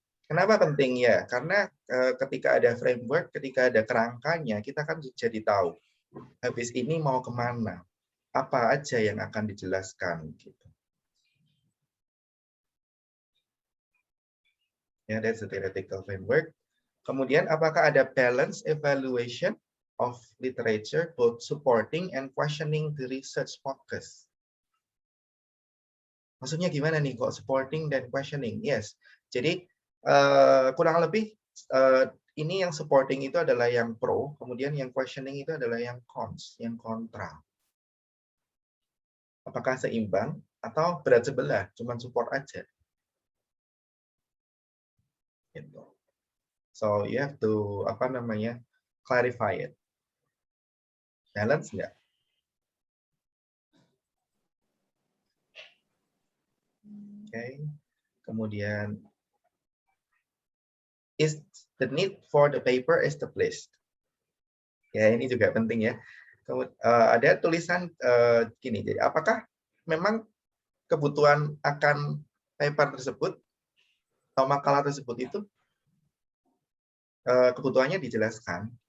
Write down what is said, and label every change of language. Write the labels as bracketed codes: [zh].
[id] Kenapa penting ya? Karena ketika ada framework, ketika ada kerangkanya, kita kan jadi tahu habis ini mau kemana, apa aja yang akan dijelaskan. Gitu. [en] Ya, that's the theoretical framework. [id] Kemudian, apakah ada [en] balance evaluation of literature, both supporting and questioning the research focus? [id] Maksudnya gimana nih kok supporting dan questioning? Yes. Jadi kurang lebih ini yang supporting itu adalah yang pro, kemudian yang questioning itu adalah yang cons, yang kontra. Apakah seimbang atau berat sebelah, cuma support aja. Gitu. [en] So you have to [id] apa namanya [en] clarify it. Balance [id] nggak? [en] Okay. Kemudian is the need for the paper established? [id] Ya ini juga penting ya. Ada tulisan gini, jadi apakah memang kebutuhan akan paper tersebut atau makalah tersebut itu kebutuhannya dijelaskan.